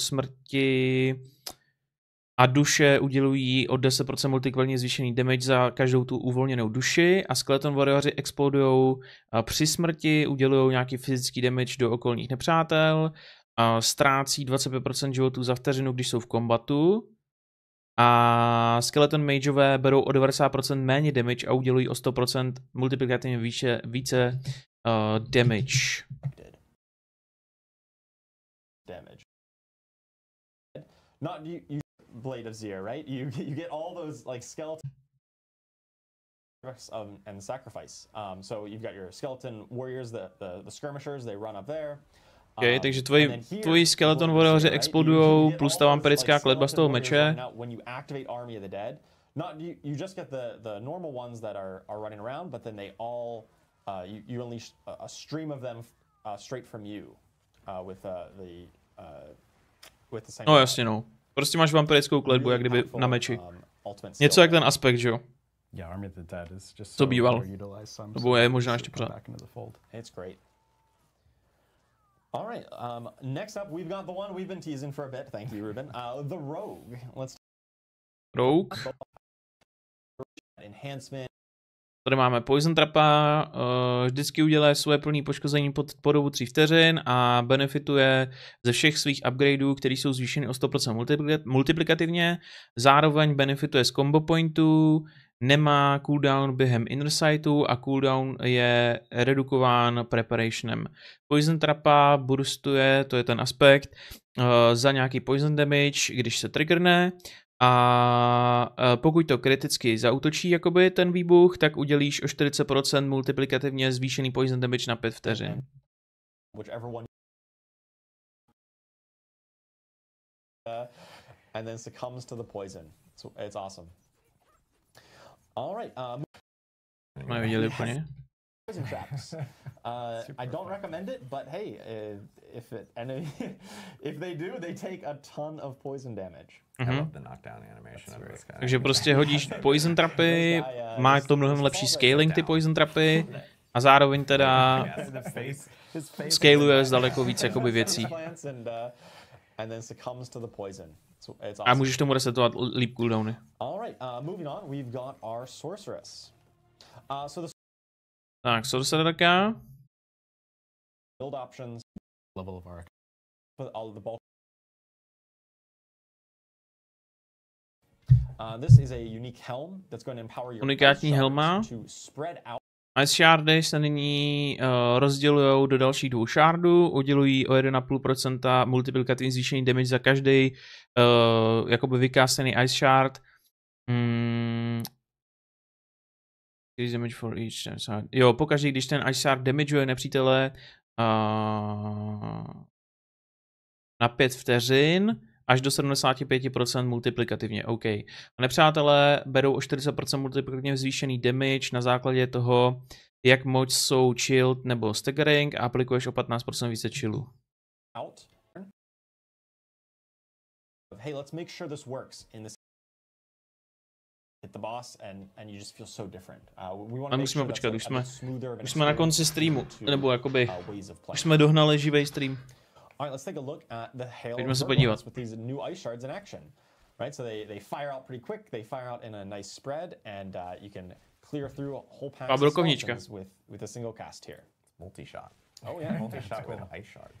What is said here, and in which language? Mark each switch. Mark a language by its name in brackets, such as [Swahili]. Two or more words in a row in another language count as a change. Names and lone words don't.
[Czech] smrti a duše udělují o 10% multikvalně zvýšený damage za každou tu uvolněnou duši a Skeleton Warrioři explodujou při smrti, udělují nějaký fyzický damage do okolních nepřátel, ztrácí 25% životů za vteřinu, když jsou v kombatu a Skeleton Mageové berou o 90% méně damage a udělují o 100% multiplikativně více damage. [English] Not you Blade of Zir, right? You get all those like skeleton and sacrifice. So you've got your skeleton warriors, the skirmishers, they run up there. [Czech] Okay, takže tvoji Skeleton Warrioři explodujou plus ta vampirická kletba z toho meče. [English] When you activate Army of the Dead, you just get the normal ones that are running around, but then they all you unleash a stream of them straight from you with the same. [Czech] No jasně no. Prostě máš vampirickou kletbu, jak kdyby na meči. Něco jak ten aspekt, že jo? Co býval. Nebo je možná ještě pořád. [English] It's great. All right. Next up, we've got the one we've been teasing for a bit. Thank you, Ruben. The Rogue. Rogue. Enhancement. [Czech] Tady máme Poison Trapa, vždycky udělá svoje plné poškození po dobu 3 vteřin a benefituje ze všech svých upgradeů, které jsou zvýšeny o 100% multiplikativně. Zároveň benefituje z combo pointů, nemá cooldown během Inner Sightu a cooldown je redukován preparationem. Poison Trapa burstuje, to je ten aspekt, za nějaký [English] poison damage, [Czech] když se triggerne. A pokud to kriticky zaútočí jakoby ten výbuch, tak udělíš o 40% multiplikativně zvýšený [English] poison damage [Czech] na 5 vteřin. [English] And then succumbs to the poison. It's awesome. All right. [Czech] Neviděli úplně. [English] Poison traps. I don't recommend it, but hey, if they do, they take a ton of poison damage. [Czech] Takže prostě hodíš poison trapy, má to mnohem lepší scaling ty poison trapy a zároveň teda scaluje z daleko víc jakoby věcí. A můžeš tomu resetovat líp cooldowny. Tak, sorcererka. [English] Build options. Level of arc. This is a unique helm that's going to empower your [Czech] unikátní helma. Ice Shardy se nyní rozdělují do dalších 2 shardů, udělují o 1,5% multiplikativní zvýšení damage za každý jakoby vykástený Ice Shard. [English] Damage for each. [Czech] Jo, pokaždé, když ten Ice Shard damageuje nepřítele na 5 vteřin, až do 75% multiplikativně, OK. A nepřátelé berou o 40% multiplikativně zvýšený damage na základě toho, jak moc jsou chilled nebo staggering a aplikuješ o 15% více chillu. [English] Hey, let's make sure this works in this hit the boss and you just feel so different. We want to [Czech] musíme počkat, už jsme na konci streamu, nebo jakoby už jsme dohnali živý stream. [English] All right, let's take a look at the Hail of Vermilion with these new ice shards in action. Right, so they fire out pretty quick. They fire out in a nice spread, and you can clear through a whole pack of skeletons with a single cast here. Multi-shot. Oh yeah, multi-shot with ice shards.